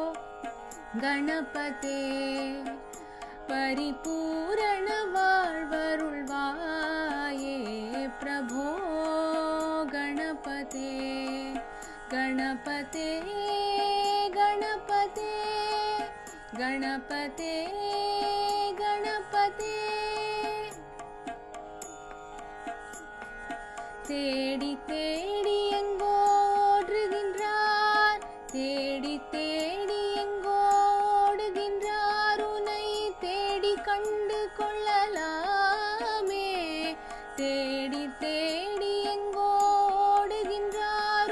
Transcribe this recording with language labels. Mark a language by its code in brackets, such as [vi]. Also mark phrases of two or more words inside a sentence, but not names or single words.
[sa] गणपते परिपूर्ण வாழ்வருள்வாயே प्रभो गणपते गणपते गणपते गणपते गणपते [ta] தேடி தேடி எங்கோ ஓடுகின்றார் தேடி தேடி எங்கோ ஓடுகின்றார் உன்னை தேடி கண்டு கொள்ளலாமே தேடி தேடி எங்கோ ஓடுகின்றார்